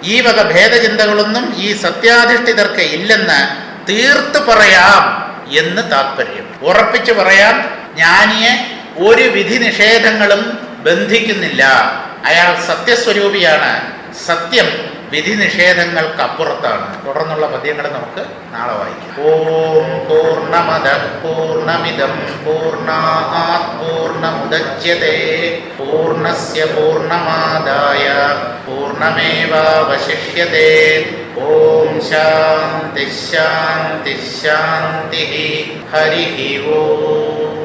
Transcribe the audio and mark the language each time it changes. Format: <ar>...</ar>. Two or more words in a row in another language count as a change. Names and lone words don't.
<ml>ഈ വക ഭേദചിന്തകളൊന്നും ഈ സത്യാധിഷ്ഠിതർക്ക് ഇല്ലെന്ന് തീർത്ത് പറയാം എന്ന് താത്പര്യം. ഉറപ്പിച്ചു പറയാൻ ജ്ഞാനിയെ ഒരു വിധി നിഷേധങ്ങളും ബന്ധിക്കുന്നില്ല. അയാൾ സത്യസ്വരൂപിയാണ്. സത്യം വിധി നിഷേധങ്ങൾക്കപ്പുറത്താണ്. തുടർന്നുള്ള പദ്യങ്ങൾ നമുക്ക് നാളെ വായിക്കാം.</ml> <sa>ഓം പൂർണ്ണമദഃ പൂർണ്ണമിദം പൂർണ്ണാത് പൂർണ്ണമുദച്യതേ പൂർണ്ണസ്യ പൂർണ്ണമാദായ പൂർണ്ണമേവാവശിഷ്യതേ. ഓം ശാന്തി ശാന്തി ശാന്തി. ഹരി ഓം.</sa>